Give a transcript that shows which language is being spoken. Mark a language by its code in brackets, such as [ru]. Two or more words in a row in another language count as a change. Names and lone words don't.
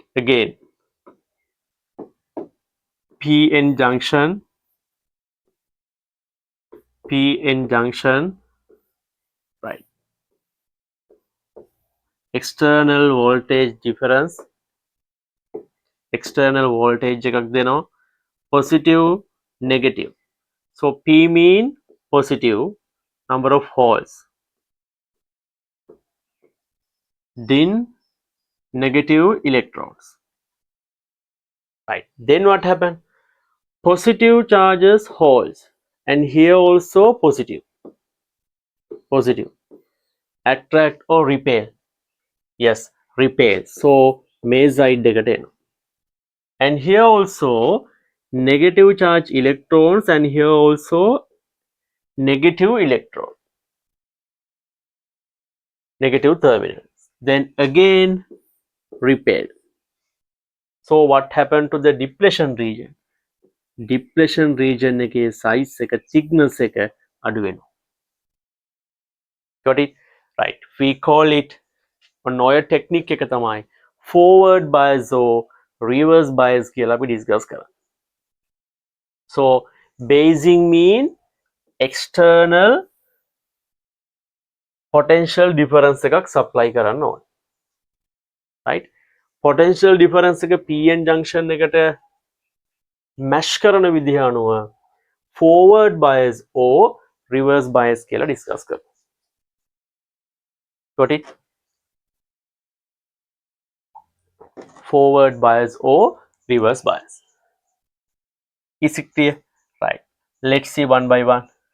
[en] Again, PN junction, right. External voltage difference, external voltage [si] එකක් දෙනවා, [en] positive, negative. So P mean positive number of holes, then negative electrons. Right. Then what happened? Positive charges holes, and here also positive. Positive. Attract or repel? Yes, repel. So [si] මේ side එකට එනවා. [en] And here also negative charge electrons, and here also negative electron, negative terminals. Then again repel. So what happened to the depletion region? Depletion region [si] එකේ size එක, thickness එක අඩු වෙනවා. [en] Got it? Right. We call it [si] ඔන්න ඔය technique එක තමයි [en] forward bias or reverse bias [si] කියලා අපි discuss කරා. [en] So basing mean external potential difference [si] එකක් supply කරන්න ඕනේ. [en] Right? Potential difference එක PN junction [si] එකට mesh කරන විදිහ අනුව [en] forward bias or reverse bias [si] කියලා discuss කරමු. [en] Got it? Forward bias or reverse bias. Is it clear? Right. Let's see one by one.